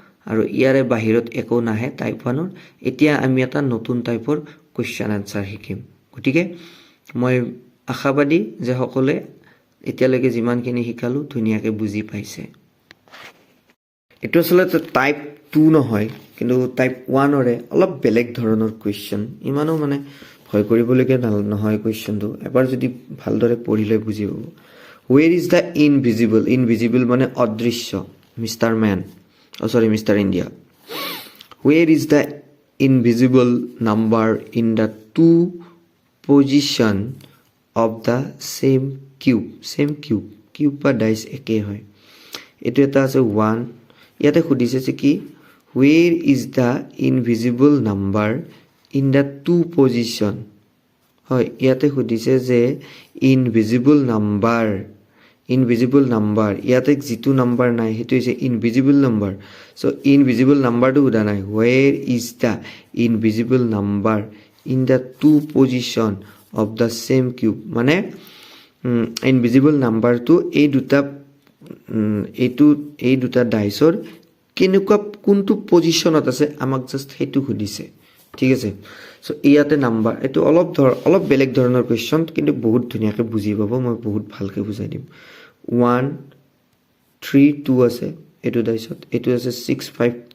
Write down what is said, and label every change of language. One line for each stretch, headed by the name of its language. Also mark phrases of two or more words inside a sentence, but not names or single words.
Assamese: আৰু ইয়াৰে বাহিৰত একো নাহে টাইপ 1ৰ এতিয়া আমি এটা নতুন টাইপৰ
English: question answer
Assamese: শিকিম গতিকে মই আশাবাদী যে সকলোৱে এতিয়ালৈকে যিমানখিনি শিকালো ধুনীয়াকৈ বুজি পাইছে এটো আসলে টাইপ 2 নহয় কিন্তু টাইপ 1ৰে অলপ বেলেগ ধৰণৰ কোৱেশ্চন ইমানো মানে ভয় কৰিবলগীয়া নহয় কোৱেশ্চনটো এবাৰ যদি ভালদৰে পঢ়িলে বুজি পাব
English: where is the invisible
Assamese: মানে অদৃশ্য
English: মিস্টাৰ ম্যান মিস্টাৰ ইণ্ডিয়া where is the invisible number in the two position of the same cube
Assamese: বা ডাইস একে হয় এটো এটা আছে 1 ইয়াতে খুদিছে যে কি
English: where is the invisible number in the two position
Assamese: হয় ইয়াতে খুদিছে যে
English: invisible number
Assamese: ইয়াতে যেটো নাম্বার নাই হেতু হৈছে
English: invisible number so invisible number
Assamese: টো উদা নাই
English: where is the invisible number in the two position of the same cube মানে invisible number টো
Assamese: এই দুটা ডাইসৰ কেনেকুৱা কোনটো পজিশনত আছে আমাক জাস্ট হেতু খুদিছে ঠিক আছে সো ইয়াতে নাম্বার এটো অলপ বেলেগ ধৰণৰ কোৱেশ্চন কিন্তু বহুত ধুনীয়াকৈ বুজি পাব মই বহুত ভালকৈ বুজাই দিম 1 3 2 আছে এটো ডাইসত এটো আছে 6 5